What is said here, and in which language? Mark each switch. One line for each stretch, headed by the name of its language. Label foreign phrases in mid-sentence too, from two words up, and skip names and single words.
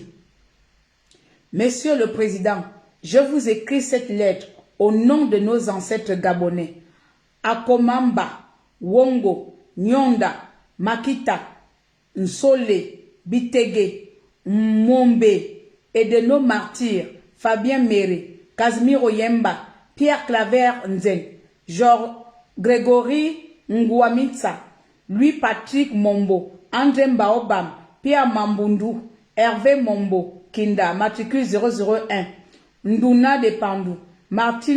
French: Monsieur le Président, je vous écris cette lettre au nom de nos ancêtres gabonais, Akomamba, Wongo, Nyonda, Makita, Nsole, Bitege, Mombe, et de nos martyrs, Fabien Méré, Casimiro Yemba, Pierre Claver Nzen, Georges Grégory Ngouamitsa, Louis-Patrick Mombo, André Mbaobam, Pierre Mambundu, Hervé Mombo, Kinda, matricule 001, Nduna de Pandou, Martine